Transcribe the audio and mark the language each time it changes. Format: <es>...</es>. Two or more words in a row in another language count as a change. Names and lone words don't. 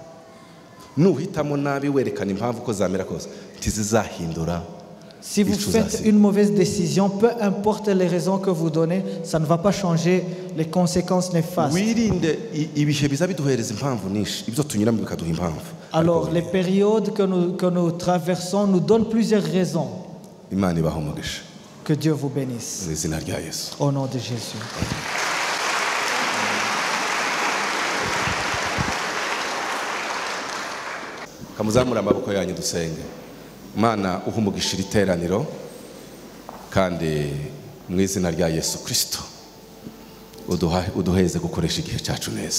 <fr>Si vous faites une mauvaise décision, peu importe les raisons que vous donnez, ça ne va pas changer les conséquences néfastes. Alors, les périodes que nous traversons nous donnent plusieurs raisons. Que Dieu vous bénisse. Au nom de Jésus.</fr> <rw>Kamuzamura amaboko yanyu dusenge. Mana uhumugisha iteraniro kandi mu izina rya Yesu Kristo uduheze gukoresha igihe cyacu neza.</rw>